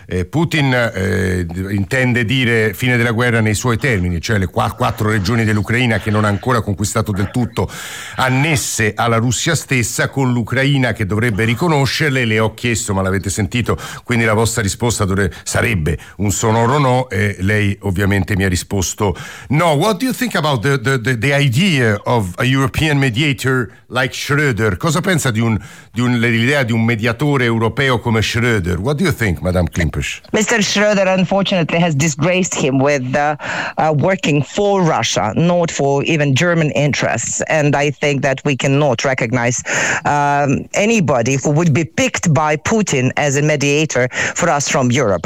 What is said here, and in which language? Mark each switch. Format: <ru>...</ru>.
<it>Putin intende dire fine della guerra nei suoi termini, cioè le 4 regioni dell'Ucraina che non ha ancora conquistato del tutto, annesse alla Russia stessa, con l'Ucraina che dovrebbe riconoscerle. Le ho chiesto, ma l'avete sentito, quindi la vostra risposta sarebbe un sonoro no, e lei ovviamente mi ha risposto no.</it> <en>What do you think about the idea of a European mediator like Schröder?</en> <it>Cosa pensa dell'idea di un mediatore europeo come Schröder?</it> <en>What do you think, Madame Klimpush? Mr. Schröder unfortunately has disgraced him with working for Russia, not for even German interests. And I think that we cannot recognize anybody who would be picked by Putin as a mediator for us from Europe.</en>